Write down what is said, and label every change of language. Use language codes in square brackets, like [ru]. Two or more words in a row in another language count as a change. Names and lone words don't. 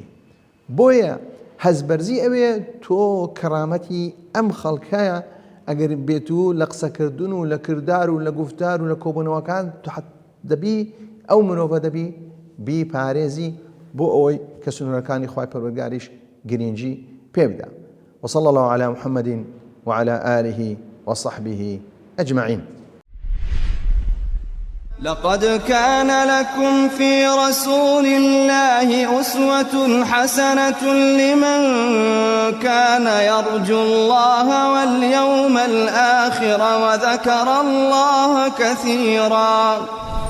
[ckb] بۆیە هەزبەرزی ئەوێ تۆ کەرامەتی ئەم خەڵکایە ئەگەر بێت و لە قسەکردن و لە کردار و لە گفتار و لە کۆبوونەوەکان دەبی ئەو مرۆڤە دەبی بیپارێزی بۆ ئەوەی کە سنوورەکانی خوای پەروەردگاریش گرنگی پێ بدە. [ar] وصلى الله على محمد وعلى آله وصحبه أجمعين. لقد كان لكم في رسول الله أسوة حسنة لمن كان يرجو الله واليوم الآخر وذكر الله كثيرا.